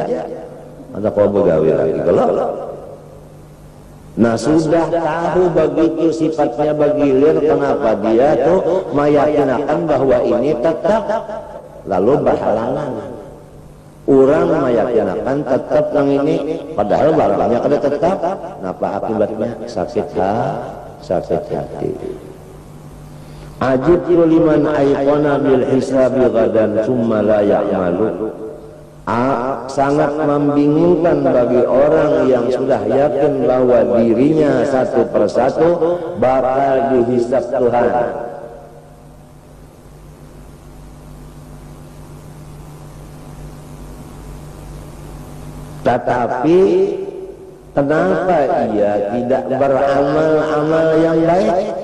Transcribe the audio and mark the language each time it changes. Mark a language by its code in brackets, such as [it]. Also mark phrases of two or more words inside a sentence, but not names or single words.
[bjn] Ada kalau begawe lagi kalau. Nah sudah tahu begitu sifatnya bagilir, kenapa dia tuh meyakinakan bahwa ini tetap, lalu berhalangan. Orang meyakinakan tetap yang ini, padahal barangnya kada tetap. Napa akibatnya? Sakit hati. [ar] عجبت لمن أيقن بالحساب غدا ثم لا يعمل. [id] Sangat membingungkan bagi orang yang sudah yakin bahwa dirinya satu persatu bakal dihisab Tuhan, tetapi kenapa ia tidak beramal-amal yang baik?